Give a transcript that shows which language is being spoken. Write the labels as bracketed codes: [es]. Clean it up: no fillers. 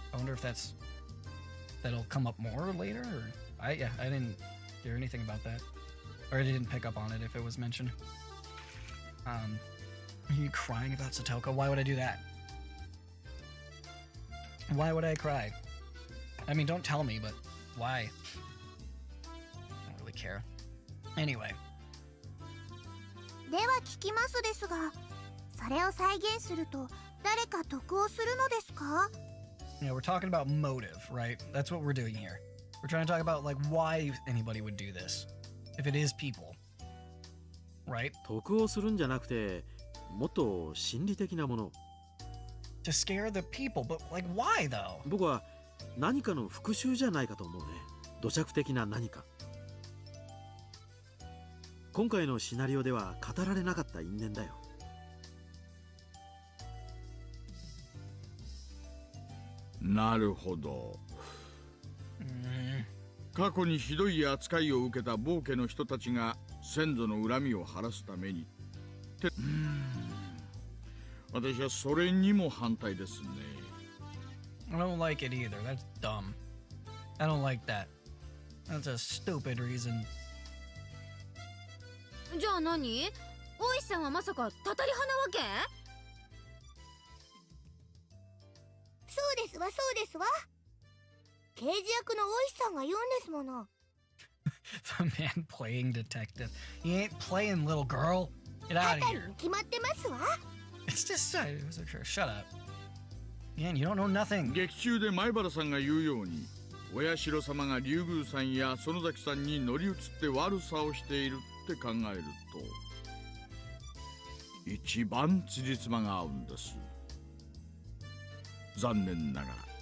[en] I wonder if that'll come up more later. Or I didn't hear anything about that, or I didn't pick up on it if it was mentioned. Are you crying about Satoko? Why would I do that? Why would I cry? I mean, don't tell me, but why? I don't really care. Anyway. [ja] では聞きますですが、それを再現すると誰か得をするのですか? [en] Yeah, we're talking about motive, right? That's what we're doing here. We're trying to talk about like why anybody would do this, if it is people, right? [ja] 得をするんじゃなくて、もっと心理的なもの。 [en] To scare the people, but like why though? [ja] 僕は何かの復讐じゃないかと思うね。土着的な何か。今回のシナリオでは語られなかった因縁だよ。なるほど。過去にひどい扱いを受けた暴家の人たちが先祖の恨みを晴らすために。私はそれにも反対ですね。 [en] I don't like it either. That's dumb. I don't like that. That's a stupid reason. [ja] じゃあ何？大石さんはまさかたたり派なわけ？そうですわ、そうですわ。刑事役の大石さんが言うんですもの。 [en] The man playing detective. He ain't playing, little girl. Get out of here. [ja] 決まってますわ。 [en] It's just shut up. Man, you don't know nothing. [ja] 劇中で前原さんが言うように、親代様が竜宮さんや園崎さんに乗り移って悪さをしているって考えると、一番辻褄が合うんです。残念ながら。